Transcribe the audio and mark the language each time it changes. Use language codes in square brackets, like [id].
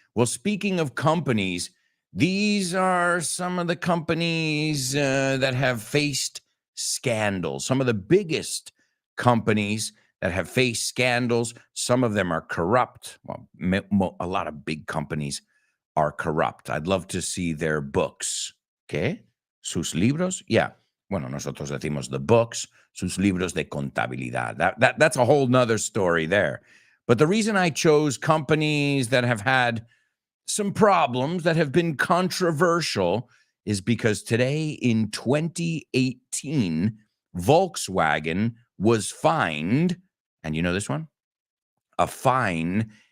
[en] Well, speaking of companies, these are some of the companies that have faced scandals. Some of the biggest companies that have faced scandals. Some of them are corrupt. Well, a lot of big companies are corrupt. I'd love to see their books. [es] ¿Qué? ¿Sus libros? Yeah. Bueno, nosotros decimos [en] the books, [es] sus libros de contabilidad. [en] That's a whole nother story there. But the reason I chose companies that have had some problems, that have been controversial, is because today in 2018, Volkswagen was fined, and you know this one? A fine